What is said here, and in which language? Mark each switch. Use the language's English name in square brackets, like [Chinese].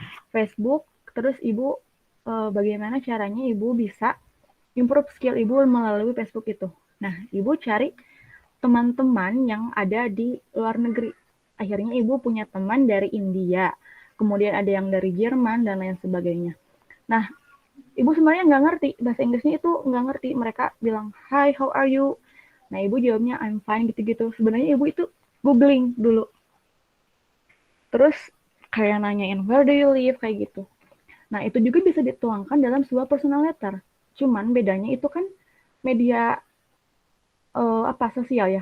[Indonesian] Facebook, terus Ibu bagaimana caranya Ibu bisa improve skill Ibu melalui Facebook itu. Nah, Ibu cari teman-teman yang ada di luar negeri. Akhirnya Ibu punya teman dari India, kemudian ada yang dari Jerman, dan lain sebagainya. Nah, Ibu sebenarnya nggak ngerti, bahasa Inggrisnya itu nggak ngerti. Mereka bilang, [English] "Hi, how are you?" [Indonesian] Nah, Ibu jawabnya, [English] "I'm fine," [Indonesian] gitu-gitu. Sebenarnya Ibu itu googling dulu. Terus kayak nanyain, [English] "Where do you live?" [Indonesian] kayak gitu. Nah, itu juga bisa dituangkan dalam sebuah personal letter. Cuman bedanya itu kan media sosial ya.